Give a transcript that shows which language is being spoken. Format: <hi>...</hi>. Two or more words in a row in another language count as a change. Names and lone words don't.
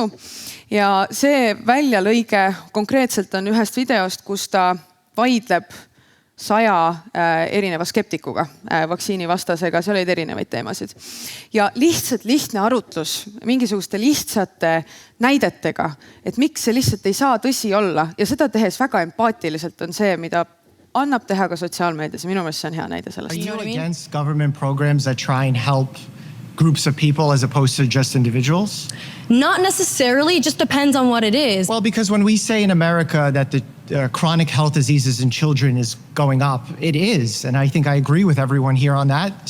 <et>Ja see väljalõige konkreetselt on ühest videost, kus ta vaidleb 100 erineva skeptikuga, vaktsiinivastasega, seal olid erinevaid teemasid. Ja lihtne arutlus mingisuguste lihtsate näidetega, et miks see lihtsalt ei saa tõsi olla ja seda tehes väga empaatiliselt on see, mida annab teha ka sotsiaalmeedias ja minu meelest see on hea näide sellest.</et> <en>Are you against government programs that try and help groups of people as opposed to just individuals? Not necessarily, it just depends on what it is. Well, because when we say in America that the chronic health diseases in children is going up, it is. And I think I agree with everyone here on that.</en>